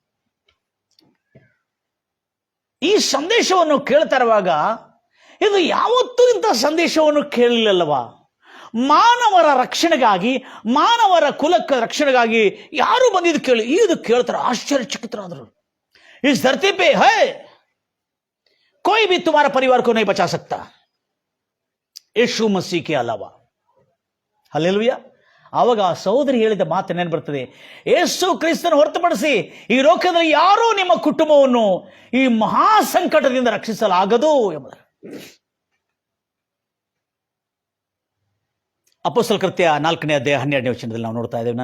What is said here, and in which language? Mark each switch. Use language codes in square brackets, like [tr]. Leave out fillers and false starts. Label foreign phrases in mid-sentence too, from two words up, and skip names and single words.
[kn] ಈ ಸಂದೇಶವನ್ನು ಕೇಳ್ತಾ ಇರುವಾಗ, ಇದು ಯಾವತ್ತೂ ಇಂಥ ಸಂದೇಶವನ್ನು ಕೇಳಲಿಲ್ಲವಾ? ಮಾನವರ ರಕ್ಷಣೆಗಾಗಿ, ಮಾನವರ ಕುಲಕ್ಕೆ ರಕ್ಷಣೆಗಾಗಿ ಯಾರು ಬಂದಿದ್ದು ಕೇಳಿ, ಇದು ಕೇಳ್ತಾರೆ, ಆಶ್ಚರ್ಯಚಕಿತರಾದರು. [hi] इस धरती पे है कोई भी तुम्हारा परिवार को नहीं बचा सकता यीशु मसीह के अलावा. [kn] ಹಲ್ಲೆಲೂಯಾ. ಆವಾಗ ಆ ಸಹೋದರಿ ಹೇಳಿದ ಮಾತು ನೆನಪು ಬರ್ತದೆ, ಯೇಸು ಕ್ರಿಸ್ತನ ಹೊರತುಪಡಿಸಿ ಈ ಲೋಕದಲ್ಲಿ ಯಾರೂ ನಿಮ್ಮ ಕುಟುಂಬವನ್ನು ಈ ಮಹಾ ಸಂಕಟದಿಂದ ರಕ್ಷಿಸಲಾಗದು ಎಂಬುದು. ಅಪೊಸ್ತಲ ಕೃತ್ಯ 4ನೇ ಅಧ್ಯಾಯ 12ನೇ ವಚನದಲ್ಲಿ ನಾವು ನೋಡ್ತಾ ಇದ್ದೇವೆ.